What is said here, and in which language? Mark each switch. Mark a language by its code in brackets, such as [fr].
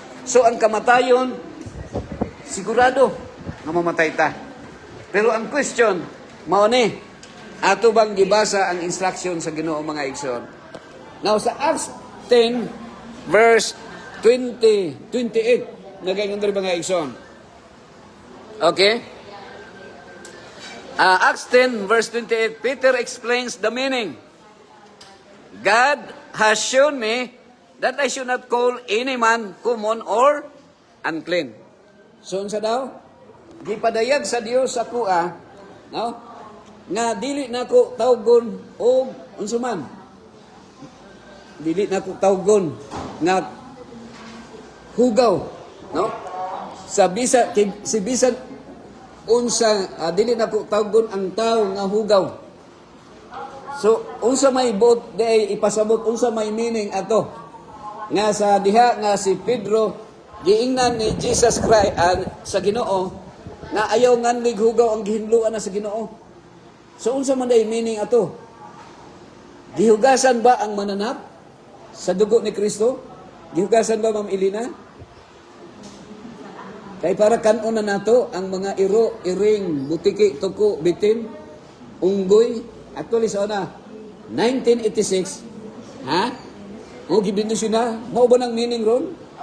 [ceb] So ang kamatayon sigurado nga mamatay ta. Pero ang question, mao ni, ato bang gibasa ang instruction sa Ginoo mga igsoon? Now sa Acts 10 verse 28 nagayon diri mga igsoon. [en] Okay? Acts 10 verse 28, Peter explains the meaning. God has shown me that I should not call any man common or unclean. [ceb] So unsa daw? Gipadayag sa Dios ako no? Nga dili nako tawgon og unsa man. Dili nako tawgon nga hugaw, no? Si bisan unsa dili nako tawgon ang tao nga hugaw. So unsa may buot day ipasabot unsa may meaning ato nga sa diha nga si Pedro giingnan ni Jesus Christ sa Ginoo na ayaw nganlig hugaw ang gihinluan na sa Ginoo. So unsa man day meaning ato? Gihugasan ba ang mananap sa dugo ni Kristo? Gihugasan ba, Ma'am Elena? Kay para kanon na nato ang mga iro, iring, butiki, tuko, bitin, unggoy, actually sa una, 1986, o gibindusyon na, mao ba ng meaning ron?